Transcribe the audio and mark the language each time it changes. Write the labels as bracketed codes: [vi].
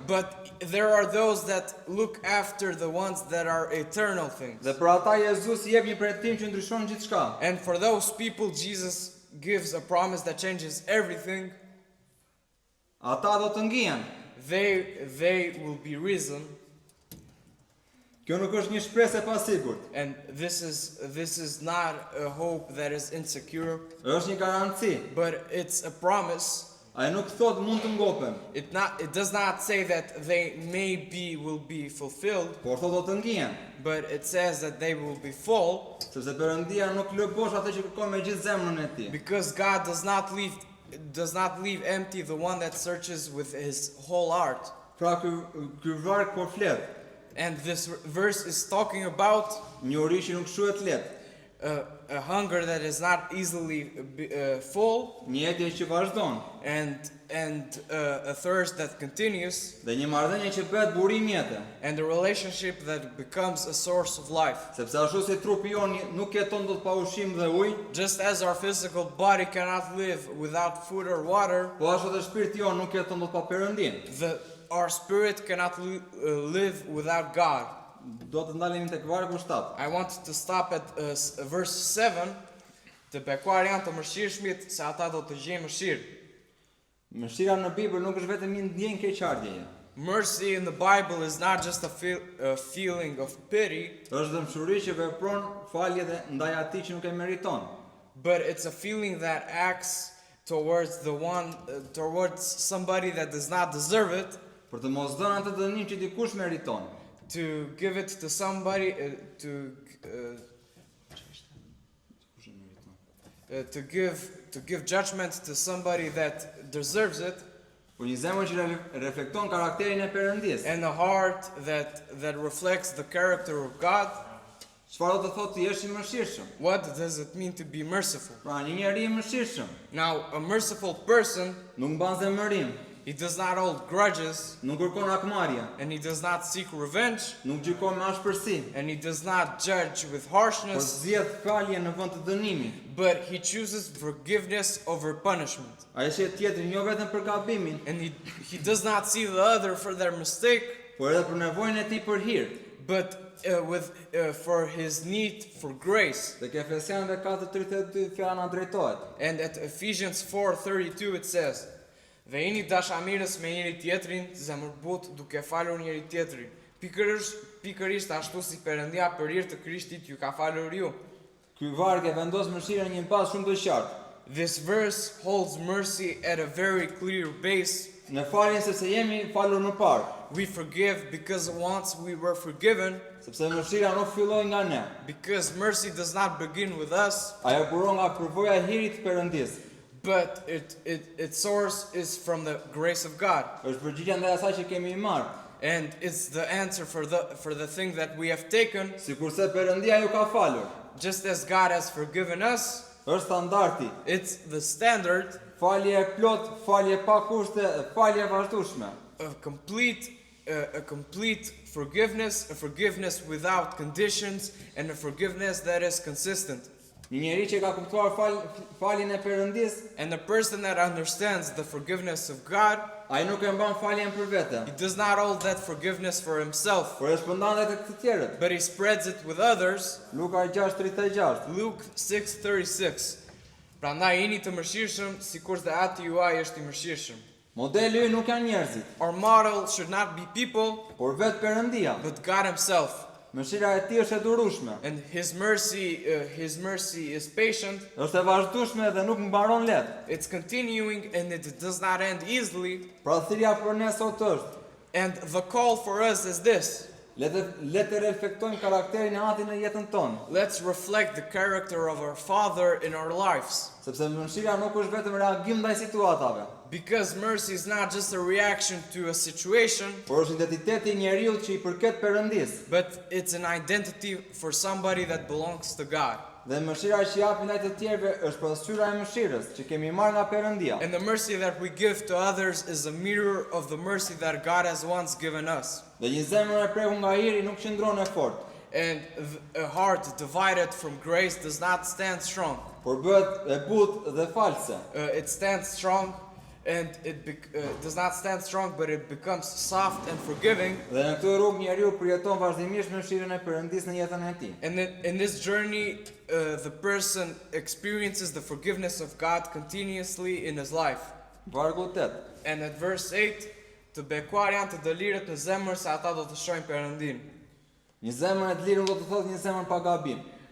[en] But there are those that look after the ones that are eternal things. [sq] Dhe për ata Jezusi jep një premtim që ndryshon gjithçka. [en] And for those people, Jesus gives a promise that changes everything. [sq] Ata do të ngihen. [en] They will be risen. [sq] Kjo nuk është një shpresë e pasigurt. [en] And this is not a hope that is insecure, [sq] Është një garanci. [en] but it's a promise. [sq] Ai nuk thot mund të ngopen, [en] It does not say that they will be fulfilled, [sq] por thot do të ngihen. [en] but it says that they will be full, [sq] Sepse Perëndia nuk lë bosh atë që kërkon me gjithë zemrën e tij. [en] because God does not leave empty the one that searches with his whole heart. [sq] Pra ky varg po flet, [en] And this verse is talking about [sq] një uri që nuk shuhet lehtë, [en] a hunger that is not easily full, [sq] një etje që vazhdon, [en] and a thirst that continues, [sq] dhe një marrëdhënie që bëhet burim jete. [en] and a relationship that becomes a source of life. [sq] Sepse ashtu si trupi jon nuk jeton dot pa ushqim dhe ujë, [en] Just as our physical body cannot live without food or water, [sq] po ashtu edhe shpirti jon nuk jeton dot pa Perëndin. [en] our spirit cannot live without God. [sq] Do të ndalemi tek vargu 7. [en] I want to stop at verse 7. [sq] Të bekuar janë të mëshirshmit, se ata do të gjejnë mëshirë. Mëshira në Bibël nuk është vetëm një ndjenjë keqardhjeje. [en] Mercy in the Bible is not just a feeling of pity, [sq] Është dëmshuri që vepron falje dhe ndaj atij që nuk e meriton. [en] but it's a feeling that acts towards towards somebody that does not deserve it, [sq] Për të mos dhënë atë dënim që dikush meriton. [en] to give it to somebody, to give judgment to somebody that deserves it, [sq] Por një zemër që reflekton karakterin e Perëndisë. [en] and a heart that reflects the character of God. [sq] Çfarë do të thotë të jesh I mëshirshëm? [en] What does it mean to be merciful? [sq] Pra një njeri I mëshirshëm [en] Now, a merciful person, [sq] nuk mban zemërim, [en] he does not hold grudges, [sq] nuk kërkon akmarrje, [en] and he does not seek revenge, [sq] nuk gjykon me ashpërsi, [en] and he does not judge with [sq] por [en] harshness, [sq] zgjedh falje në vend të dënimit. [en] but he chooses forgiveness over punishment. [sq] Ai shet tjetrin jo vetëm për gabimin, [en] And he does not see the other for their mistake, [sq] por edhe për nevojën e tij për hir. [en] but for his need for grace. [sq] Tek Efesianëve 4:32 fjala na drejtohet. [en] And at Ephesians 4:32 it says, [sq] "Dhe jeni dashamirës me njëri tjetrin, zemërbut duke falur njëri tjetrin. Pikërisht ashtu si Perëndia për hir të Krishtit ju ka falur ju." Ky varg e vendos mëshirën në një bazë shumë të qartë. [en] This verse holds mercy at a very clear base. [sq] Në faljen sepse jemi falur më parë, [en] We forgive because once we were forgiven, [sq] sepse mëshira nuk filloi nga ne. [en] because mercy does not begin with us, [sq] Ajo buron nga përvoja e hirit të Perëndisë. [en] but its source is from the grace of God. [sq] Është përgjigjja ndaj asaj që kemi marrë. [en] And it's the answer for the thing that we have taken. [sq] Sikurse Perëndia ju ka falur. [en] Just as God has forgiven us, [sq] Është standardi. [en] it's the standard [sq] Falje e plot, falje pa kushte, falje e vazhdueshme. [en] of a complete forgiveness, a forgiveness without conditions, and a forgiveness that is consistent. [sq] Një njeri që ka kuptuar faljen e Perëndisë, [en] And the person that understands the forgiveness of God, [sq] ai nuk e mban faljen për vete, [en] he does not hold that forgiveness for himself, [sq] por e shpërndan edhe tek të tjerët. [en] but he spreads it with others. [sq] Luka 6:36. [en] Luke 6:36. [sq] Prandaj jeni të mëshirshëm sikur dhe Ati juaj është I mëshirshëm. Modeli ynë nuk janë njerëzit, [en] Our model should not be people, [sq] por vetë Perëndia. [en] but God Himself. [sq] Mëshira e Tij është e durueshme, [en] And His mercy is patient. [sq] është e vazhdueshme dhe nuk mbaron lehtë. [en] It's continuing and it does not end easily. [sq] Pra thirrja për ne sot është, [en] And the call for us is this: [sq] le të reflektojmë karakterin e Atit në jetën tonë, [en] let's reflect the character of our Father in our lives. [sq] sepse mëshira nuk është vetëm reagim ndaj situatave, [en] Because mercy is not just a reaction to a situation, [sq] por është identiteti I njeriu që I përket Perëndisë. [en] but it's an identity for somebody that belongs to God. [sq] Dhe mëshira që japim ndaj të tjerëve është pasqyra e mëshirës që kemi marrë nga Perëndia. [en] And the mercy that we give to others is a mirror of the mercy that God has once given us. [sq] Dhe një zemër e prekur nga hiri nuk qëndron e fortë, [en] And a heart divided from grace does not stand strong. [sq] por bëhet e butë dhe false. [en] It stands strong and does not stand strong, but it becomes soft and forgiving. [sq] Dhe në këtë rrugë njeriu përjeton vazhdimisht mëshirën e Perëndisë në jetën e tij. [en] And in this journey, the person experiences the forgiveness of God continuously in his life. [sq] Vargu 8. [en] And at verse 8, [sq] të bekuar janë të dëlirët në zemër se ata do të shohin Perëndin. Një zemër e të lirë do të thotë një zemër pa gabim.